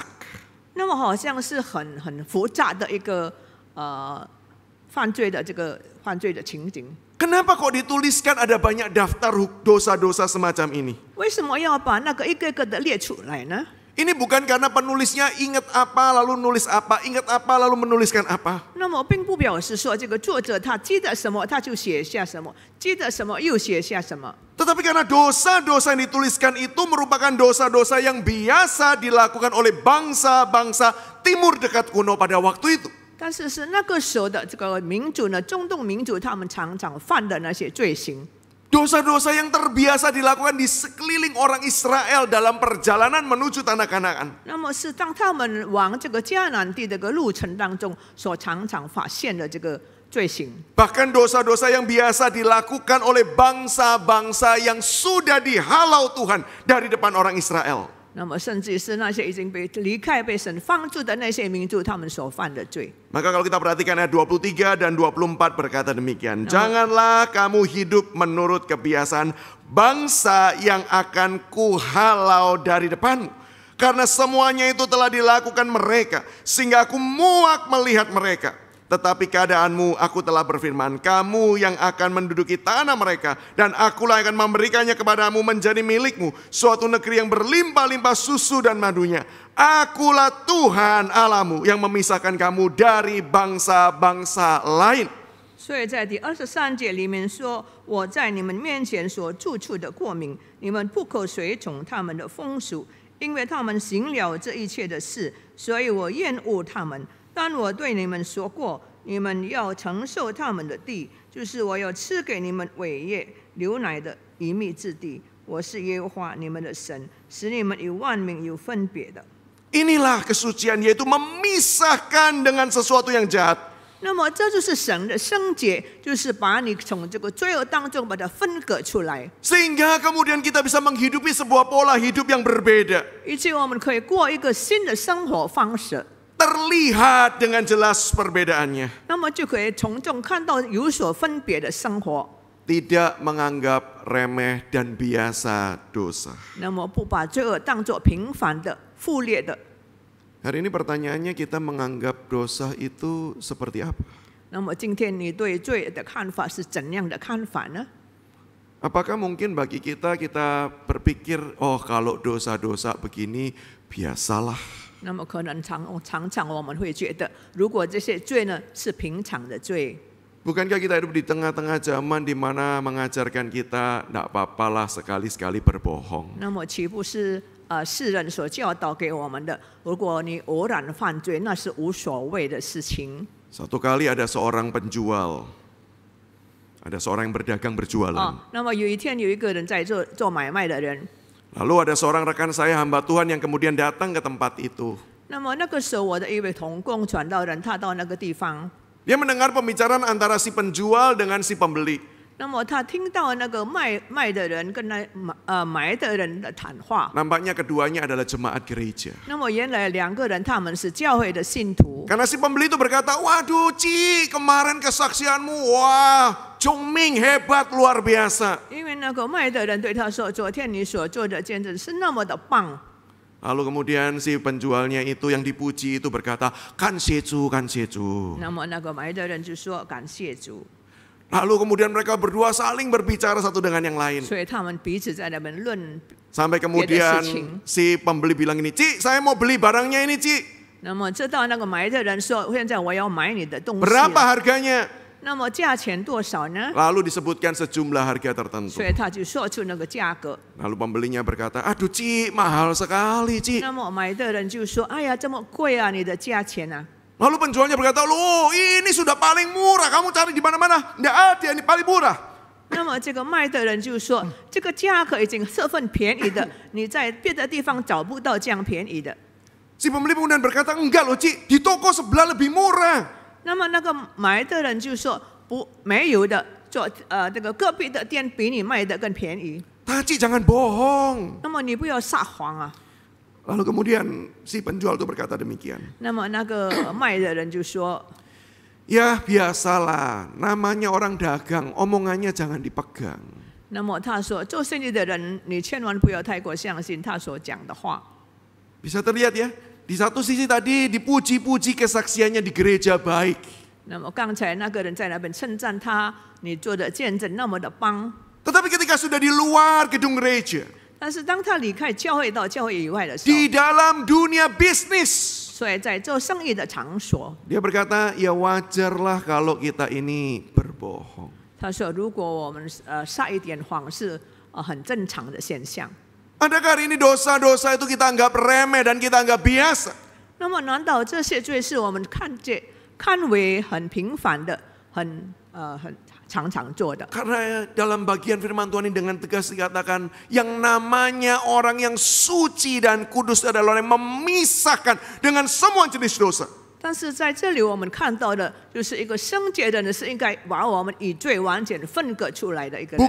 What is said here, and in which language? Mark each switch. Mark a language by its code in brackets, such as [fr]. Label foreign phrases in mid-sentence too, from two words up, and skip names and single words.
[zh] 那么好像是很复杂的一个犯罪的情景。 [id] Kenapa kok dituliskan ada banyak daftar dosa-dosa semacam ini? [zh] 为什么要把那个一个一个的列出来呢？ [id] Ini bukan karena penulisnya ingat apa lalu nulis apa, ingat apa lalu menuliskan apa. [zh] 那么并不表示说这个作者他记得什么他就写下什么，记得什么又写下什么。 [id] Tetapi karena dosa-dosa yang dituliskan itu merupakan dosa-dosa yang biasa dilakukan oleh bangsa-bangsa Timur Dekat kuno pada waktu itu. [zh] 但是是那个时候的这个民族呢，中东民族他们常常犯的那些罪行。 [id] Dosa-dosa yang terbiasa dilakukan di sekeliling orang Israel dalam perjalanan menuju tanah Kanaan. [zh] 那么是当他们往这个迦南地的这个路程当中，所常常发现的这个罪行。 [id] Bahkan dosa-dosa yang biasa dilakukan oleh bangsa-bangsa yang sudah dihalau Tuhan dari depan orang Israel. [zh] 那么甚至是那些已经被离开、被神放逐的那些民族，他们所犯的罪。 [id] Maka kalau kita perhatikan ayat 23 dan 24 berkata demikian. Janganlah kamu hidup menurut kebiasaan bangsa yang akan kuhalau dari depanmu. Karena semuanya itu telah dilakukan mereka. Sehingga aku muak melihat mereka. Tetapi keadaanmu aku telah berfirman, kamu yang akan menduduki tanah mereka, dan akulah yang akan memberikannya kepadamu menjadi milikmu, suatu negeri yang berlimpah-limpah susu dan madunya. Akulah Tuhan Allahmu yang memisahkan kamu dari bangsa-bangsa lain. [zh] 所以在第23节里面说：“我在你们面前所住处的过民，你们不可随从他们的风俗，因为他们行了这一切的事，所以我厌恶他们。但我对你们说过，你们要承受他们的地，就是我要赐给你们伟业流奶的隐秘之地。我是耶和华你们的神，使你们与万民有分别的。” [id] Inilah kesucian, yaitu memisahkan dengan sesuatu yang jahat. [zh] 那么这就是神的圣洁，就是把你从这个罪恶当中把它分割出来， [id] Sehingga kemudian kita bisa menghidupi sebuah pola hidup yang berbeda. [zh] 以及我们可以过一个新的生活方式。 [id] Terlihat dengan jelas perbedaannya. [zh] 那么就可以从中看到有所分别的生活。 [id] Tidak menganggap remeh dan biasa dosa. [zh] 那么不把罪恶当作平凡的、负劣的。 [id] Hari ini pertanyaannya, kita menganggap dosa itu seperti apa? [zh] 那么今天你对罪的看法是怎样的看法呢？ [id] Apakah mungkin bagi kita berpikir, oh kalau dosa-dosa begini biasalah. [zh] 那么可能常常我们会觉得，如果这些罪呢是平常的罪， [id] Bukankah kita hidup di tengah-tengah zaman di mana mengajarkan kita tidak apa-apalah sekali-sekali berbohong. [zh] 那么岂不是世人所教导给我们的？如果你偶然犯罪，那是无所谓的事情。 [id] Satu kali ada seorang penjual, ada seorang yang berdagang berjualan. [zh] 那么有一天有一个人在做买卖的人， [id] Lalu ada seorang rekan saya hamba Tuhan yang kemudian datang ke tempat itu. [zh] 那么那个时候我的一位同工传道人，他到那个地方， [id] Dia mendengar pembicaraan antara si penjual dengan si pembeli. [zh] 那么他听到那个卖的人跟买的人的谈话。 [id] Nampaknya keduanya adalah jemaat gereja. [zh] 那么原来两个人他们是教会的信徒。 [id] Karena si pembeli itu berkata, waduh Ci, kemarin kesaksianmu, wah, Jongming hebat, luar biasa. [zh] 因为那个卖的人对他说：“昨天你所做的见证是那么的棒。” [id] Lalu kemudian si penjualnya itu yang dipuji itu berkata, [zh] 感谢主，感谢主. 那么那个买的人就说：“感谢主。” [id] Lalu kemudian mereka berdua saling berbicara satu dengan yang lain. [zh] 所以他们彼此在那边论。 [id] Sampai kemudian si pembeli bilang ini, Ci, saya mau beli barangnya ini, Ci. [zh] 那么直到那个买的人说：“现在我要买你的东西。” [id] Berapa harganya? [zh] 那么价钱多少呢？ [id] Lalu disebutkan sejumlah harga tertentu. [zh] 所以他就说出那个价格。 [id] Lalu pembelinya berkata, aduh Ci, mahal sekali Ci. [zh] 那么买的人就说：“哎呀，这么贵啊，你的价钱啊！” [id] Lalu penjualnya berkata, loh ini sudah paling murah, kamu cari di mana-mana, tidak ada, ini paling murah. [zh] 那么这个卖的人就说：“这个价格已经十分便宜的，你在别的地方找不到这样便宜的。” [id] Si pembeli kemudian berkata, enggak loh Ci, di toko sebelah lebih murah. [zh] 那么那个买的人就说：“不，没有的，这个隔壁的店比你卖的更便宜。” [id] Ci, jangan bohong. [zh] 那么你不要撒谎啊！ [id] Lalu kemudian si penjual itu berkata demikian. [zh] 那么那个卖的人就说：“ [id] Ya biasalah, namanya orang dagang, omongannya jangan dipegang. [zh] 那么他说，做生意的人，你千万不要太过相信他所讲的话。” [id] Bisa terlihat ya, di satu sisi tadi dipuji-puji kesaksiannya di gereja baik. [zh] 那么刚才那个人在那边称赞他，你做的见证那么的棒。 [id] Tetapi ketika sudah di luar gedung gereja, [zh] 但是当他离开教会到教会以外的时候， [id] di dalam dunia bisnis, [zh] 所以在做生意的场所， [id] dia berkata, ya wajarlah kalau kita ini berbohong. [zh] 他说：“如果我们撒一点谎是很正常的现象。” [id] Adakah hari ini dosa-dosa itu kita anggap remeh dan kita anggap biasa? [zh] 那么难道这些罪是我们看为很平凡的、很常常做的？ [id] Karena dalam bagian firman Tuhan ini dengan tegas dikatakan, yang namanya orang yang suci dan kudus adalah orang yang memisahkan dengan semua jenis dosa. [zh] 但是在这里我们看到的就是一个圣洁的人，是应该把我们与罪完全分割出来的一个人。